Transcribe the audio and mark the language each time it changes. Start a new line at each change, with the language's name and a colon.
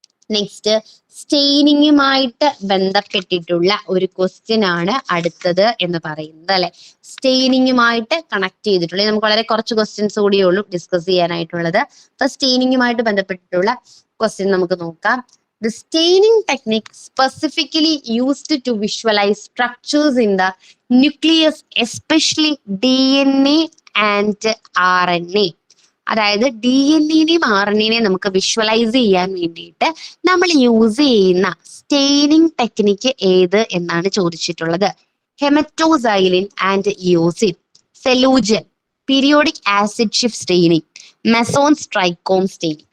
Malayalam: Next, സ്റ്റെയിനിങ്ങുമായിട്ട് ബന്ധപ്പെട്ടിട്ടുള്ള ഒരു question ആണ് അടുത്തത് എന്ന് പറയുന്നത് അല്ലെ. സ്റ്റെയിനിങ്ങുമായിട്ട് കണക്ട് ചെയ്തിട്ടുള്ള, നമുക്ക് വളരെ കുറച്ച് ക്വസ്റ്റ്യൻസ് കൂടിയേ ഉള്ളൂ ഡിസ്കസ് ചെയ്യാനായിട്ടുള്ളത്. അപ്പൊ സ്റ്റെയിനിങ്ങുമായിട്ട് ബന്ധപ്പെട്ടിട്ടുള്ള ക്വസ്റ്റ്യൻ നമുക്ക് നോക്കാം.
English: The staining technique specifically used to visualize structures in the nucleus, especially DNA and RNA.
Malayalam: അതായത് DNA-നെയും RNA-നെയും നമുക്ക് വിഷ്വലൈസ് ചെയ്യാൻ വേണ്ടിയിട്ട് നമ്മൾ യൂസ് ചെയ്യുന്ന സ്റ്റെയിനിങ് ടെക്നിക്ക് ഏത് എന്നാണ് ചോദിച്ചിട്ടുള്ളത്.
English: ഹെമറ്റോസൈലിൻ and eosin, സെലൂജൻ, periodic acid shift staining, meson സ്ട്രൈക്കോം staining.